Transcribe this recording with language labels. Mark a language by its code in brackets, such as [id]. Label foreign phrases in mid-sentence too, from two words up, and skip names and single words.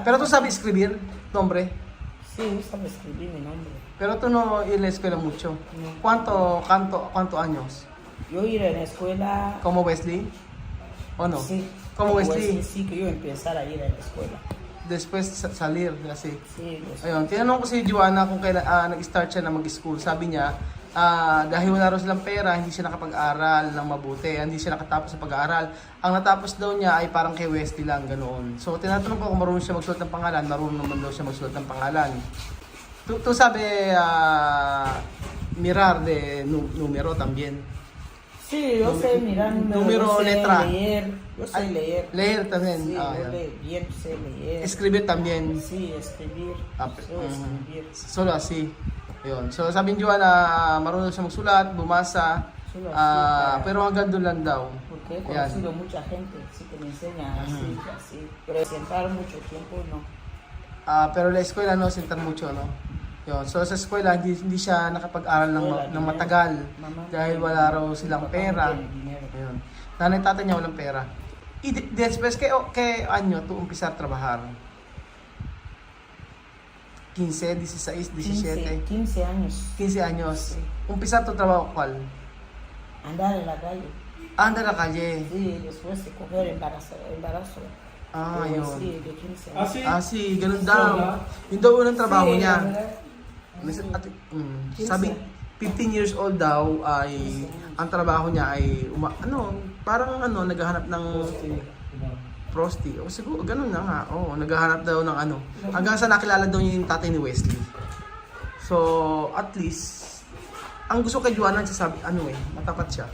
[es] Pero tú sabes escribir, nombre. Sí, me gusta escribir mi nombre. Pero tú no ir a la escuela mucho. ¿Cuánto años? Yo ir a la escuela. ¿Como Wesley? ¿O no? Sí. ¿Como Wesley? Sí, que yo empezar a ir a la escuela. Después salir, kasi. Sí, pues. [tl] Ayun, tinanong ko si Joanna kung kailan nag-start siya na mag-school. Sabi niya, dahil wala raw silang pera, hindi siya nakapag-aral ng mabuti, hindi siya nakatapos sa pag-aaral. Ang natapos daw niya ay parang kay Wesley lang, ganoon. So tinatanong ko kung marunong siya magsulat ng pangalan, marunong naman daw siya magsulat ng pangalan. [es] Tu sabe mirar de número también. Sí, yo sé mirar Número, yo sé letra. leer, yo sé leer. Leer también. Sí, Ah, yo [tl] yan. [es] bien sé leer. Escribir también. Sí, escribir. Yo escribir. Solo así. [tl] Yun. So sabi ni Joanna, marunong siya magsulat, bumasa, [es] Solo así, [tl] pero hanggang doon lang daw. [es] Porque he [tl] Ayan. [es] conocido mucha gente, sí que me enseña así, así. Pero sentar mucho tiempo no. Pero la eskwela, no, sentar mucho, no? [tl] Yun. So sa eskwela, hindi siya nakapag-aral ng matagal dahil wala raw silang pera. Ayun. Nanay tatay niya walang pera. [es] Y después que año tú empezar a trabajar? 15, 16, 17. 15 años. 15 años. Empezar tu trabajo cuál? Andar en la calle. Anda a la calle. Sí, después de coger embarazo. [tl] Yun. [es] Sí, de 15 Ah, años. sí? [tl] Ganun daw. Yun daw unang trabaho [es] Sí, [tl] niya. [es] la verdad. [tl] Sabi, 15 [en] years old [tl] daw ay ang trabaho niya ay parang naghahanap ng prosty. O siguro ganun na nga. Naghahanap daw ng hanggang sa nakilala daw niya yung tatay ni Wesley. So, at least ang gusto kay Joanna sabi matapat siya.